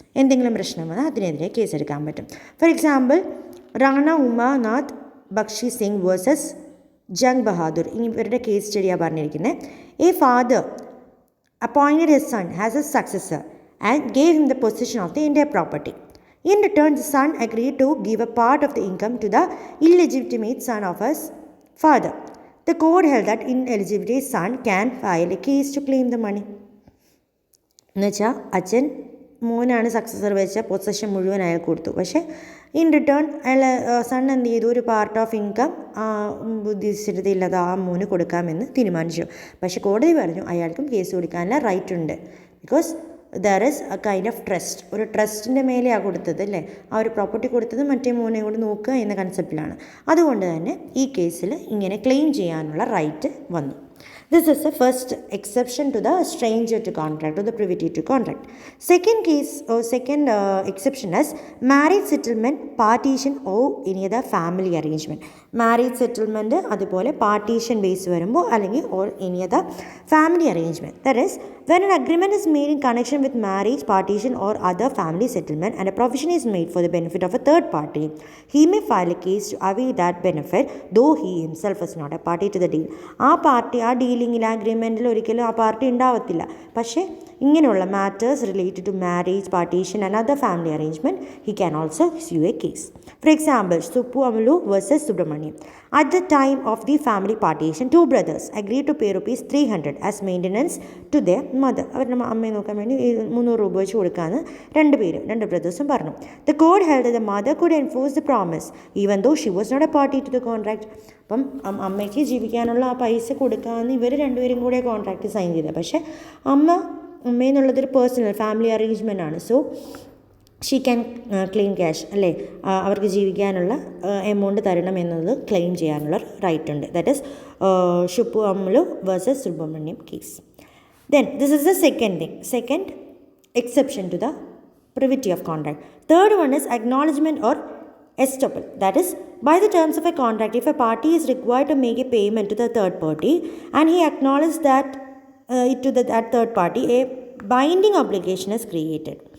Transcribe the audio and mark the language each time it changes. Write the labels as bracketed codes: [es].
[ml] എന്തെങ്കിലും പ്രശ്നം വന്നാൽ അതിനെതിരെ കേസെടുക്കാൻ പറ്റും. [en] for example, [ml] Rana Umanath Bakshi Singh versus Jung Bahadur. ഇവരുടെ കേസ് സ്റ്റഡിയാണ് പറഞ്ഞിരിക്കുന്നത്. [en] A father appointed his son as a successor and gave him the position of the entire property. In return, the son agreed to give a part of the income to the illegitimate son of his father. The court held that illegitimate son can file a case to claim the money. [ml] എന്നുവെച്ചാൽ അച്ഛൻ മോനാണ് successor വെച്ച possession മുഴുവൻ അയാൾ കൊടുത്തു. പക്ഷേ in return അയാൾ sun എന്ത് ചെയ്തു, ഒരു പാർട്ട് ഓഫ് ഇൻകം ബുദ്ധിസ്ഥിരതയില്ലാതെ ആ മോന് കൊടുക്കാമെന്ന് തീരുമാനിച്ചു. പക്ഷേ കോടതി പറഞ്ഞു അയാൾക്കും കേസ് കൊടുക്കാനുള്ള റൈറ്റ് ഉണ്ട്. [en] Because there is a kind of trust. [ml] ഒരു ട്രസ്റ്റിൻ്റെ മേലെയാണ് കൊടുത്തത് അല്ലേ, ആ ഒരു പ്രോപ്പർട്ടി കൊടുത്തത് മറ്റേ മോനെ കൂടെ നോക്കുക എന്ന കൺസെപ്റ്റിലാണ്. അതുകൊണ്ട് തന്നെ ഈ കേസിൽ ഇങ്ങനെ ക്ലെയിം ചെയ്യാനുള്ള റൈറ്റ് വന്നു. [en] This is the first exception to the stranger to contract or the privity to contract. Second exception is marriage settlement, partition or any other family arrangement. Marriage settlement [ml] അതുപോലെ [en] partition base [ml] വരുമ്പോൾ അല്ലെങ്കിൽ [en] or any other family arrangement. That is, when an agreement is made in connection with marriage, partition or other family settlement and a provision is made for the benefit of a third party, he may file a case to avail that benefit though he himself is not a party to the deal. [ml] ആ ഡീലിങ്ങിൽ അഗ്രിമെൻറ്റിൽ ഒരിക്കലും ആ party ഉണ്ടാവത്തില്ല. പക്ഷേ ഇങ്ങനെയുള്ള [en] Matters related to marriage, partition and other family arrangement he can also sue a case. For example, Suppu Amalu versus Subramaniam. At the time of the family partition, two brothers agreed to pay ₹300 as maintenance to their mother. [ml] അവരുടെ അമ്മയെ നോക്കാൻ വേണ്ടി 300 രൂപ വെച്ച് കൊടുക്കാമെന്ന് രണ്ട് ബ്രദേഴ്സും പറഞ്ഞു. [en] The court held that the mother could enforce the promise even though she was not a party to the contract. [ml] അപ്പം അമ്മയ്ക്ക് ജീവിക്കാനുള്ള ആ പൈസ കൊടുക്കാമെന്ന് ഇവർ രണ്ടുപേരും കൂടെ കോൺട്രാക്റ്റ് സൈൻ ചെയ്തത്. പക്ഷേ അമ്മയെന്നുള്ളതൊരു പേഴ്സണൽ ഫാമിലി അറേഞ്ച്മെൻ്റ് ആണ്. [en] so she can claim cash [ml] അല്ലേ, അവർക്ക് ജീവിക്കാനുള്ള എമൗണ്ട് തരണം എന്നത് ക്ലെയിം ചെയ്യാനുള്ള റൈറ്റ് ഉണ്ട്. [en] That is Shuppu Ammal versus Subramaniam case. Then this is the second exception to the privity of contract. Third one is acknowledgement or estoppel. That is, by the terms of a contract, if a party is required to make a payment to the third party and he acknowledges that that third party, a binding obligation is created.